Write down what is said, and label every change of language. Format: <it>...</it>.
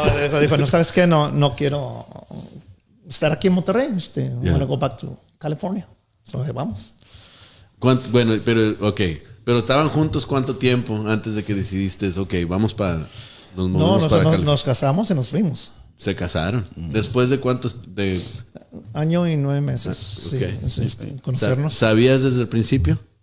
<es>Pero dijo, no sabes qué, no quiero estar aquí en Monterrey.</es> <en>I want to go back to California.</en> <es>So, vamos. Bueno, pero estaban juntos ¿cuánto tiempo antes de que decidiste, vamos para... Nos casamos y nos fuimos. Se casaron. ¿Después de cuántos? Año y 9 meses. Okay. Sí, conocernos. ¿Sabías desde el principio?</es>